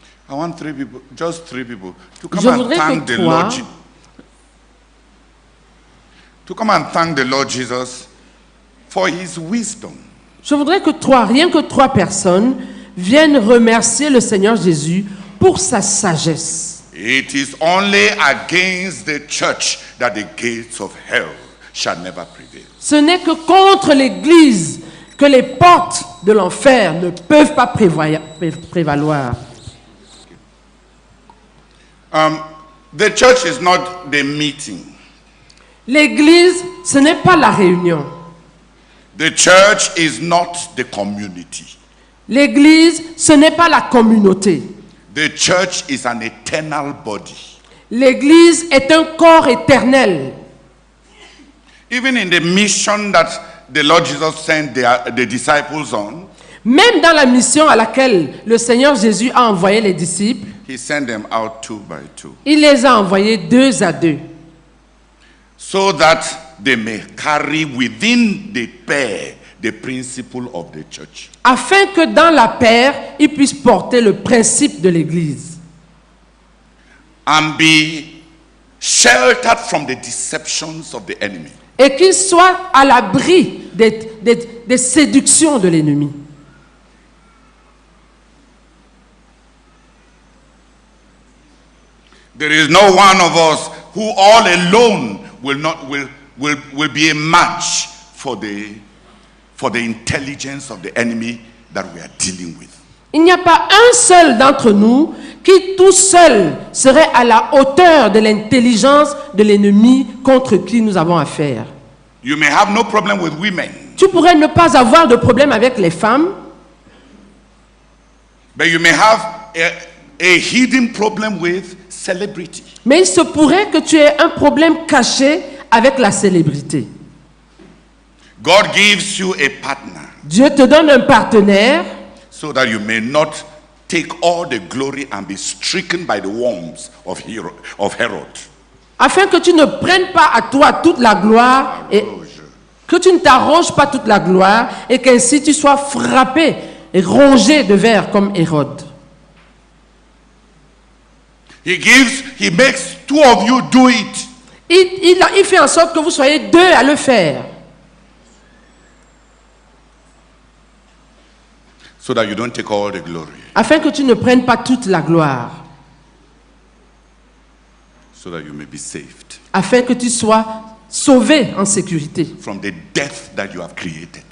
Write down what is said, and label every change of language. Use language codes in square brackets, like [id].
[en] I want just three people, to come [fr] Je [en] and [fr] voudrais [en] thank [fr] que [en] the [fr] toi, [en] Lord. To come and thank the Lord Jesus for His wisdom. [fr] je voudrais que toi, rien que 3 personnes, viennent remercier le Seigneur Jésus pour sa sagesse. [en] It is only against the church that the gates of hell shall never prevail. [fr] Ce n'est que contre l'Église que les portes de l'enfer ne peuvent pas prévaloir. [en] The church is not the meeting. [fr] L'Église, ce n'est pas la réunion. [en] The church is not the community. [fr] L'Église, ce n'est pas la communauté. [en] The church is an eternal body. [fr] L'Église est un corps éternel. [en] Even in the mission that the Lord Jesus sent the disciples on, [fr] Même dans la mission à laquelle le Seigneur Jésus a envoyé les disciples, [en] He sent them out 2 by 2, [fr] il les a envoyés 2 à 2, [en] so that they may carry within the pair the principle of the church. [fr] afin que dans la paire, ils puissent porter le principe de l'Église [en] And be sheltered from the deceptions of the enemy. [fr] et qu'ils soient à l'abri des séductions de l'ennemi. [en] There is no one of us who all alone will be a match for the intelligence of the enemy that we are dealing with. [fr] Il n'y a pas un seul d'entre nous qui tout seul serait à la hauteur de l'intelligence de l'ennemi contre qui nous avons affaire. [en] You may have no problem with women, [fr] Tu pourrais ne pas avoir de problème avec les femmes, [en] but you may have a hidden problem with celebrity. [fr] mais il se pourrait que tu aies un problème caché avec la célébrité. [en] God gives you a partner [fr] Dieu te donne un partenaire [en] so that you may not take all the glory and be stricken by the worms of Herod. [fr] afin que tu ne prennes pas à toi toute la gloire et que tu ne t'arroges pas toute la gloire et qu'ainsi tu sois frappé et rongé de vers comme Hérode. [en] He makes 2 of you do it. [fr] Il fait en sorte que vous soyez 2 à le faire. [en] So that you don't take all the glory. [fr] Afin que tu ne prennes pas toute la gloire. [en] So that you may be saved [fr] Afin que tu sois sauvé en sécurité [en] from the death that you have created.